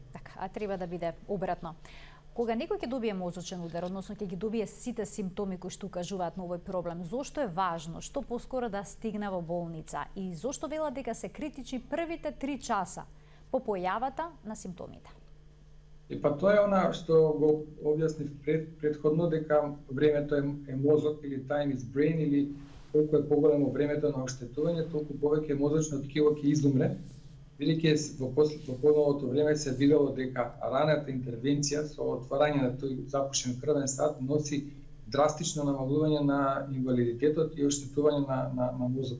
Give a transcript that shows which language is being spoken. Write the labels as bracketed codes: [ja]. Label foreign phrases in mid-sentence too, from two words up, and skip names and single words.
[mk] Така, а треба да биде обратно. Кога некој ќе добие мозочен удар, односно ќе ги добие сите симптоми кои што укажуваат на овој проблем, зошто е важно што поскоро да стигне во болница и зошто велат дека се критични првите 3 часа по појавата на симптомите? И па тоа е она што го објаснив предходно, дека времето е мозок или [en] time is brain, [mk] или колку е поголемо времето на оштетување, толку повеќе мозочно ткиво ќе изумре. Велике во поновото време се видело дека раната интервенција со отварање на тој запушен крвен сад носи драстично намалување на инвалидитетот и оштетување на мозокот.